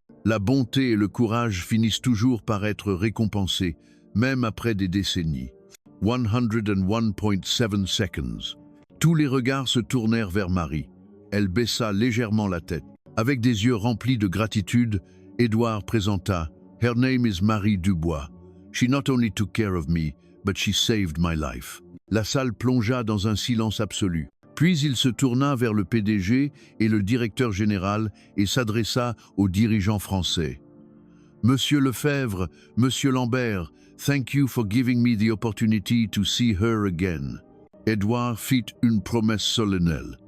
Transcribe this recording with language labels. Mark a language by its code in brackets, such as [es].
[fr] La bonté et le courage finissent toujours par être récompensés, même après des décennies. 101.7 seconds. Tous les regards se tournèrent vers Marie. Elle baissa légèrement la tête. Avec des yeux remplis de gratitude, Édouard présenta « [en] Her name is Marie Dubois. She not only took care of me, but she saved my life. » [fr] La salle plongea dans un silence absolu. Puis il se tourna vers le PDG et le directeur général et s'adressa aux dirigeants français. [en] « Monsieur Lefebvre, Monsieur Lambert, thank you for giving me the opportunity to see her again. » [fr] Édouard fit une promesse solennelle.